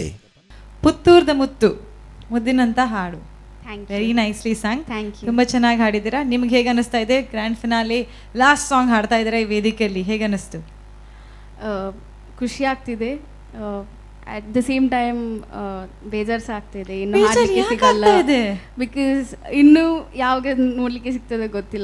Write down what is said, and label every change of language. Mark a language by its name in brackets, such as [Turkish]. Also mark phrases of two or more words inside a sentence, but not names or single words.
[Tulu] ಪುತ್ತೂರ್ದ ಮುತ್ತು ಮುದ್ದಿನಂತ ಹಾಡು [English] thank you very nicely song thank you [Kannada] ತುಂಬ ಚೆನ್ನಾಗಿ ಹಾಡಿದ್ದೀರಾ. ನಿಮ್ಗೆ ಹೇಗೆ ಅನಿಸ್ತಾ ಇದೆ? [English] grand finale last song [Kannada] ಹಾಡ್ತಾ ಇದ್ದೀರಾ ಈ ವೇದಿಕೆಯಲ್ಲಿ, ಹೇಗೆ ಅನಿಸ್ತು? ಖುಷಿ ಆಗ್ತಿದೆ, [English] at the same time [Kannada] ಬೇಜಾರ್ಸ್ ಆಗ್ತಿದೆ, ಇನ್ನು ಬೇಜಾರ್ ಹಾಡ್ಲಿಕ್ಕೆ ಯಾಕ್ ಸಿಗಲ್ಲ ಆಗ್ತಾ ಇದೆ? ಬಿಕಾಸ್ ಇನ್ನು ಯಾವಾಗ ನೋಡ್ಲಿಕ್ಕೆ ಸಿಗ್ತದೆ ಗೊತ್ತಿಲ್ಲ.